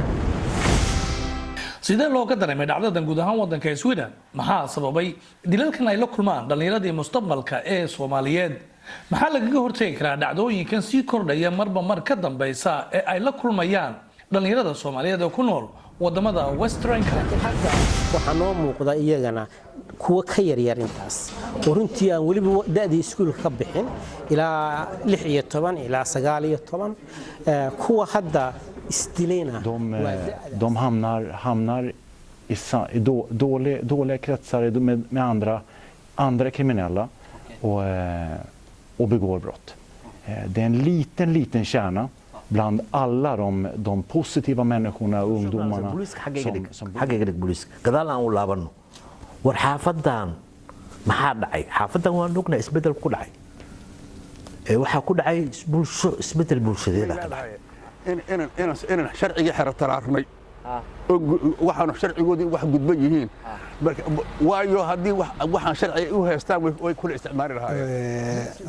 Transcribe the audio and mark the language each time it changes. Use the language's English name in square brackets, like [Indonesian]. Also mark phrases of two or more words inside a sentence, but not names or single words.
[Somali] sidee looga dareemay dhacdadan guud ahaan waddanka Sweden maxaa sababay dilalkan ay la kulmaan dhalinyaradii mustaqbalka ee Soomaaliyeed maxaa lagaga hortagi karaa dhacdooyinkan sii kordhaya marba mar ka dambaysa ee ay la kulmayaan dhalinyarada Soomaaliyeed ee ku nool wadamada Western waxaa noo muuqda iyagana kuwa ka yaryar intaas runtii aan waliba da'dii iskuulka ka bixin ilaa 16 ilaa 19 kuwa hadda istileena [Swedish] de hamnar i dåliga kretsar med andra kriminella och begår brott. Det är en liten kärna bland alla de positiva människorna och ungdomarna som [Somali] قدالان u laabano war xaafadan maxaa dhacay xaafadan waa nugna isbedel ku dhacay waxa ku dhacay bulsho isbedel bulshadeeda ka dhacay in sharciga xirtaraarnay waxaanu sharcigoodii wax gudban yihiin waayo hadii waxaan sharci u haystaan way kula isticmaali lahaayeen